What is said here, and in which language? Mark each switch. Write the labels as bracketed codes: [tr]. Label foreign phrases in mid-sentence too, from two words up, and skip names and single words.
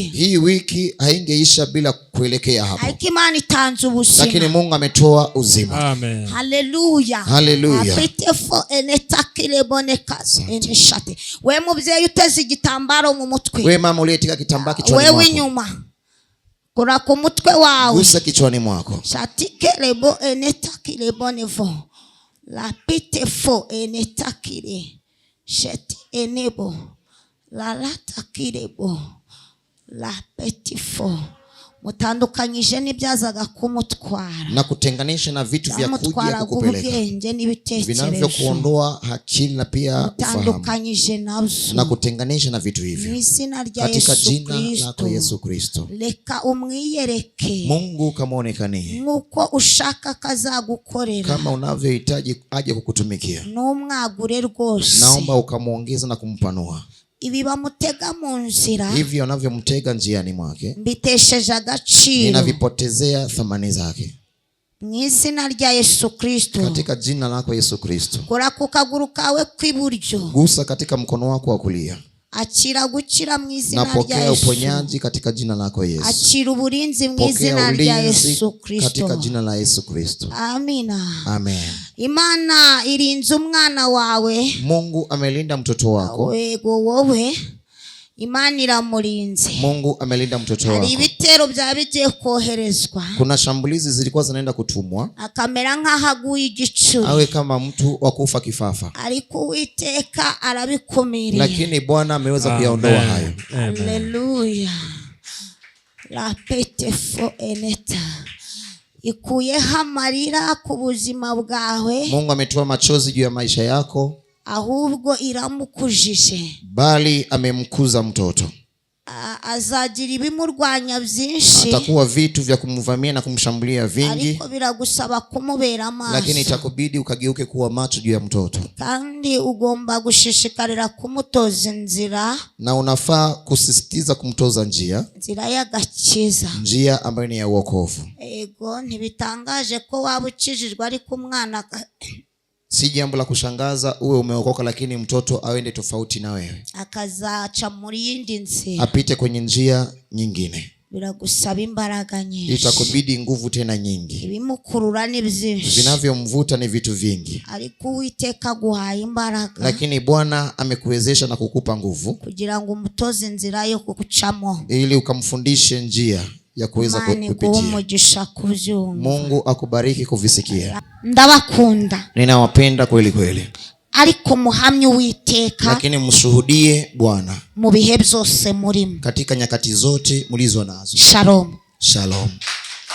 [sw] Hii wiki haingeisha bila kuelekea hapo. [rw] Ariko Imana itanze ubuzima, [sw] lakini Mungu ametoa uzima. Amen. Hallelujah. Hallelujah. Apitefo enetakile bonekazi enishate. [rw] We mubyeyi uteze igitambaro mu mutwe. [sw] We mama uliyetika kitambaa kichwani mwako. [rw] Wewe inyuma. Kura ku mutwe wawe. [sw] Gusa kichwani mwako. Shatike lebo enetakile bonevo. La pitefo enetakile. Sheti enebo. La latakile bo. La petifo. [rw] mutandukanyije n'ibyazaga kumutwara [sw] na kutenganisha na vitu vya kuja kukupeleka vinavyokuondoa akili na pia ufahamu na kutenganisha na vitu hivyo katika jina lako Yesu Kristo. [rw] Leka umwiyereke [sw] Mungu kamuonekanie [rw] nkuko ushaka kazagukorera [sw] kama unavyohitaji aje kukutumikia. [rw] Numwagure rwose, [sw] naomba ukamuongeza na kumpanua [rw] ibi bamutega mu nzira, [sw] hivyo anavyomtega njiani mwake [rw] mbitesheje agaciro, [sw] ninavipotezea thamani zake [rw] mw'izina rya Yesu Kristo. [sw] Katika jina lako Yesu Kristo. [rw] Kora ku kaguru kawe kw'iburyo, [sw] gusa katika mkono wako wa kulia, [rw] akira gukira mw'izina rya Yesu. [sw] Napokea uponyaji katika jina lako Yesu. [rw] Akira uburinzi mw'izina rya Yesu Kristo, [sw] katika jina la Yesu Kristo. Amina. Amen. [rw] Imana irinze umwana wawe, [sw] Mungu amelinda mtoto wako. [rw] Wego wowe Imana iramurinze. [sw] Mungu amelinda mtoto wako. [rw] Hari ibitero byabigiye koherezwa, [sw] kuna shambulizi zilikuwa zinaenda kutumwa, [rw] akamera nk'ahaguye igicuri, [sw] awe kama mtu wa kufa kifafa, [rw] ariko Uwiteka arabikumiriye, [sw] lakini Bwana ameweza kuyaondoa hayo. [rw] Haleluya. La pete fo eneta ikuyeho amarira ku buzima bwawe. [sw] Mungu ametoa machozi juu ya maisha yako, [rw] ahubwo iramukujije, [sw] bali amemkuza mtoto. [rw] Azagira ibimurwanya byinshi, [sw] atakuwa vitu vya kumvamia na kumshambulia vingi, [rw] ariko biragusaba kumubera maso, [sw] lakini itakubidi ukageuke kuwa macho juu ya mtoto, [rw] kandi ugomba gushishikarira kumutoza inzira, [sw] na unafaa kusisitiza kumtoza njia [rw] y'agakiza, [sw] njia ambayo ni ya wokovu. [rw] Ego ntibitangaje ko waba ukijijwe ariko umwana [sw] si jambo la kushangaza uwe umeokoka lakini mtoto awende tofauti na wewe, [rw] akazaca muri yindi nzira, [sw] apite kwenye njia nyingine. [rw] Biragusaba imbaraga nyinshi, [sw] itakubidi nguvu tena nyingi, [rw] ibimukurura ni byinshi, [sw] vinavyomvuta ni vitu vingi, [rw] ariko Uwiteka guhaye imbaraga, [sw] lakini Bwana amekuwezesha na kukupa nguvu [rw] kugira ngo umutoze inzira yo kukucamo, [sw] ili ukamfundishe njia ya kuweza kupitia. Mungu akubariki kuvisikia. [rw] Ndabakunda, [sw] ninawapenda kweli kweli, [rw] ariko muhamye Uwiteka, [sw] lakini mshuhudie Bwana [rw] mu bihe byose murimo, [sw] katika nyakati zote mlizo nazo. Shalom. Shalom.